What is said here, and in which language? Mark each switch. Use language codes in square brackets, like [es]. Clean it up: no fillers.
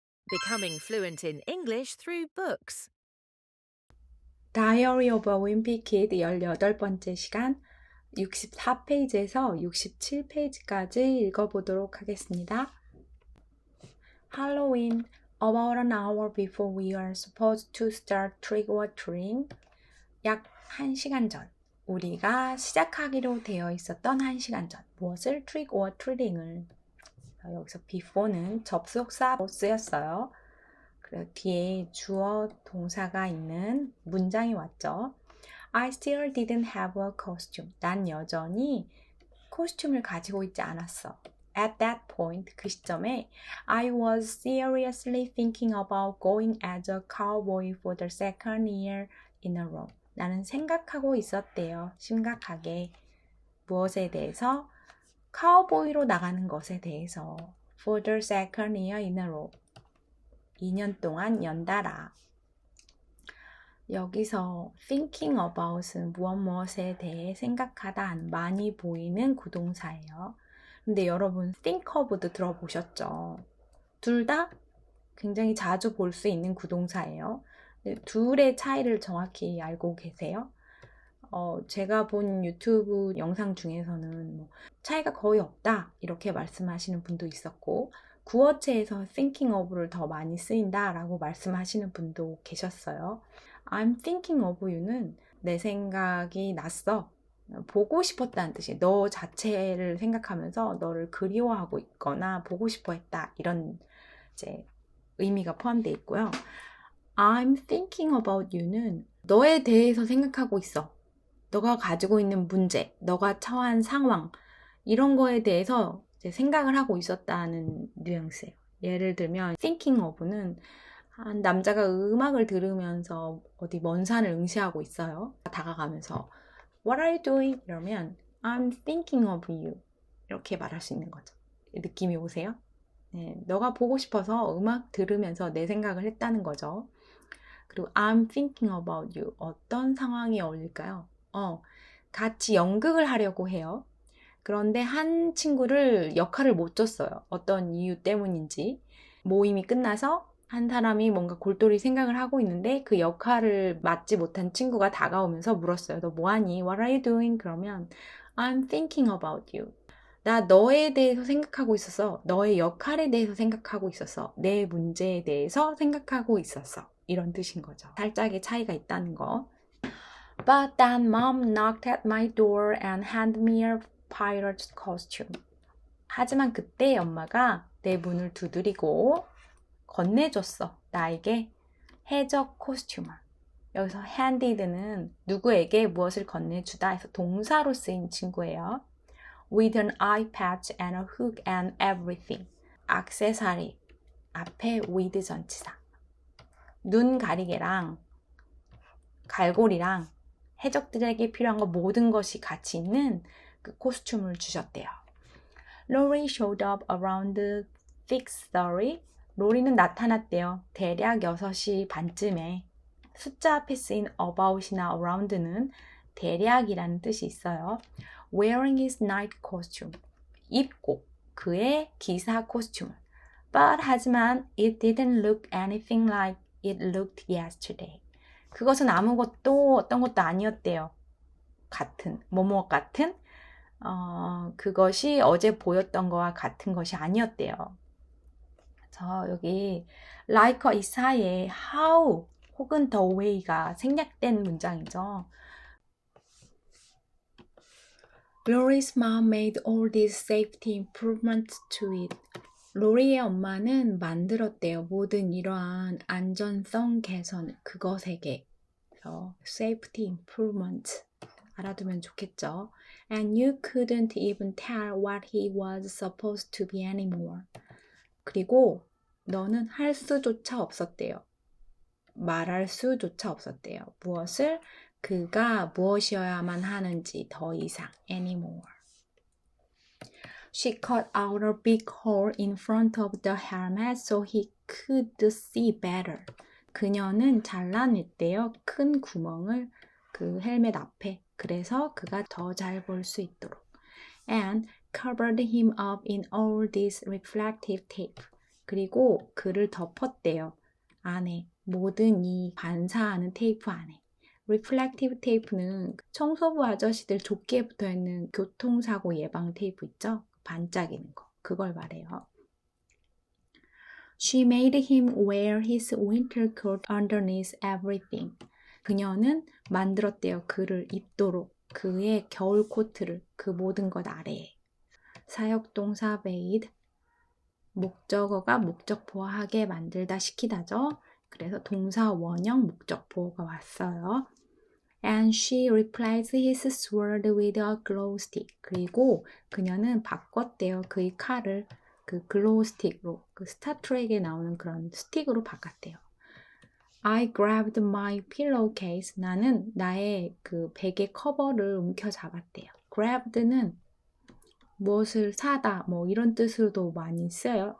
[en] Becoming fluent in English through books. [ko] Diary of a Wimpy Kid 18번째 시간 64페이지에서 67페이지까지 읽어보도록 하겠습니다. [en] Halloween, about an hour before we are supposed to start trick-or-treating. [ko] 약 1시간 전, 우리가 시작하기로 되어 있었던 1시간 전. 무엇을? trick-or-treating을. 여기서 before는 접속사로 쓰였어요. 그리고 뒤에 주어 동사가 있는 문장이 왔죠. [en] I still didn't have a costume. [ko] 난 여전히 코스튬을 가지고 있지 않았어. [en] At that point, [ko] 그 시점에 [en] I was seriously thinking about going as a cowboy for the second year in a row. [ko] 나는 생각하고 있었대요. 심각하게. 무엇에 대해서? 카우보이로 나가는 것에 대해서. For the second year in a row. 2년 동안 연달아. 여기서 thinking about은 무엇에 대해 생각하다 많이 보이는 구동사예요. 근데 여러분 think of도 들어보셨죠? 둘 다 굉장히 자주 볼 수 있는 구동사예요. 둘의 차이를 정확히 알고 계세요? 제가 본 유튜브 영상 중에서는 뭐 차이가 거의 없다 이렇게 말씀하시는 분도 있었고 구어체에서 thinking of를 더 많이 쓰인다 라고 말씀하시는 분도 계셨어요. [en] I'm thinking of you는 [ko] 내 생각이 났어. 보고 싶었다는 뜻이에요. 너 자체를 생각하면서 너를 그리워하고 있거나 보고 싶어 했다 이런 이제 의미가 포함되어 있고요. [en] I'm thinking about you [ko] 는 너에 대해서 생각하고 있어. 너가 가지고 있는 문제, 너가 처한 상황 이런 거에 대해서 이제 생각을 하고 있었다는 뉘앙스예요. 예를 들면 thinking of는 한 남자가 음악을 들으면서 어디 먼 산을 응시하고 있어요. 다가가면서 [en] What are you doing? [ko] 이러면 [en] I'm thinking of you [ko] 이렇게 말할 수 있는 거죠. 느낌이 오세요? 네, 너가 보고 싶어서 음악 들으면서 내 생각을 했다는 거죠. 그리고 [en] I'm thinking about you. [ko] 어떤 상황이 어울릴까요? 같이 연극을 하려고 해요. 그런데 한 친구를 역할을 못 줬어요. 어떤 이유 때문인지. 모임이 끝나서 한 사람이 뭔가 골똘히 생각을 하고 있는데 그 역할을 맡지 못한 친구가 다가오면서 물었어요. 너 뭐하니? [en] What are you doing? [ko] 그러면 [en] I'm thinking about you. [ko] 나 너에 대해서 생각하고 있었어. 너의 역할에 대해서 생각하고 있었어. 내 문제에 대해서 생각하고 있었어. 이런 뜻인 거죠. 살짝의 차이가 있다는 거. [en] But then mom knocked at my door and handed me a pirate's costume. [ko] 하지만 그때 엄마가 내 문을 두드리고 건네줬어. 나에게 해적 코스튬을. 여기서 handed는 누구에게 무엇을 건네주다 해서 동사로 쓰인 친구예요. [en] With an eye patch and a hook and everything. [ko] 액세서리 앞에 with 전치사. 눈 가리개랑 갈고리랑 해적들에게 필요한 거 모든 것이 같이 있는 그 코스튬을 주셨대요. [en] Lori showed up around 6:30. [ko] 로리는 나타났대요. 대략 6시 반쯤에. 숫자 앞에 쓰인 about이나 around는 대략이라는 뜻이 있어요. [en] Wearing his night costume. [ko] 입고 그의 기사 코스튬을. [en] But [ko] 하지만 [en] it didn't look anything like it looked yesterday. [ko] 그것은 아무것도 어떤 것도 아니었대요. 뭐뭐 같은 그것이 어제 보였던 거와 같은 것이 아니었대요. 그래서 여기 like 이 사이에 how 혹은 the way가 생략된 문장이죠. [en] Lori's mom made all these safety improvements to it. [ko] 로리의 엄마는 만들었대요. 모든 이러한 안전성 개선 그것에게. 그래서 safety improvement 알아두면 좋겠죠. [en] And you couldn't even tell what he was supposed to be anymore. [ko] 그리고 너는 할 수조차 없었대요. 말할 수조차 없었대요. 무엇을? 그가 무엇이어야만 하는지 더 이상 anymore. [en] She cut out a big hole in front of the helmet so he could see better. [ko] 그녀는 잘라냈대요. 큰 구멍을 그 헬멧 앞에. 그래서 그가 더 잘 볼 수 있도록. [en] And covered him up in all this reflective tape. [ko] 그리고 그를 덮었대요. 안에 모든 이 반사하는 테이프 안에. 리플렉티브 테이프는 청소부 아저씨들 조끼에 붙어있는 교통사고 예방 테이프 있죠? 반짝이는 거. 그걸 말해요. [en] She made him wear his winter coat underneath everything. [ko] 그녀는 만들었대요. 그를 입도록 그의 겨울 코트를 그 모든 것 아래에. 사역동사 made. 목적어가 목적보호하게 만들다 시키다죠. 그래서 동사 원형 목적보호가 왔어요. [en] And she replaced his sword with a glow stick. [ko] 그리고 그녀는 바꿨대요. 그의 칼을 그 글로우 스틱으로, 그 스타트랙에 나오는 그런 스틱으로 바꿨대요. [en] I grabbed my pillowcase. [ko] 나는 나의 그 베개 커버를 움켜잡았대요. grabbed는 무엇을 사다, 뭐 이런 뜻으로도 많이 써요.